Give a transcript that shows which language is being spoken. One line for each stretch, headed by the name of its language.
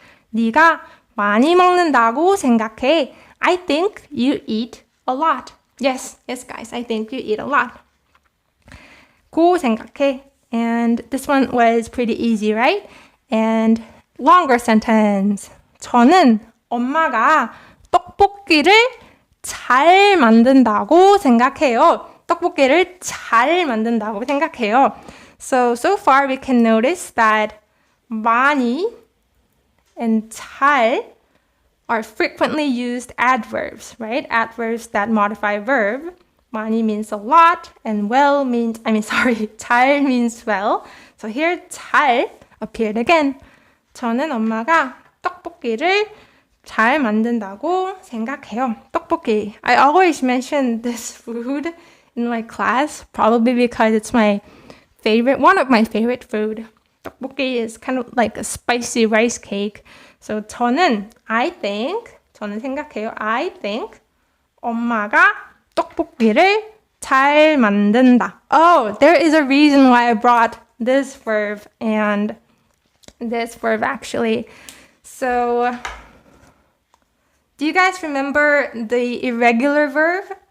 Korean: 네가 많이 먹는다고 생각해.
English: I think you eat a lot. Yes, guys, I think you eat a lot.
Korean: 고 생각해.
English: And this one was pretty easy, right? And longer sentence.
Korean: 저는 엄마가 떡볶이를 잘 만든다고 생각해요. 떡볶이를 잘 만든다고 생각해요.
English: So far we can notice that 많이 and 잘 are frequently used adverbs, right? Adverbs that modify verb. 많이 means a lot and well means, 잘 means well. So here 잘 appeared again.
Korean: 저는 엄마가 떡볶이를 잘 만든다고 생각해요. 떡볶이.
English: I always mention this food in my class, probably because it's one of my favorite food. 떡볶이 is kind of like a spicy rice cake.
Korean: So 저는 생각해요.
English: I think
Korean: 엄마가 떡볶이를 잘 만든다.
English: Oh, there is a reason why I brought this verb and this verb actually. So, do you guys remember the irregular verb?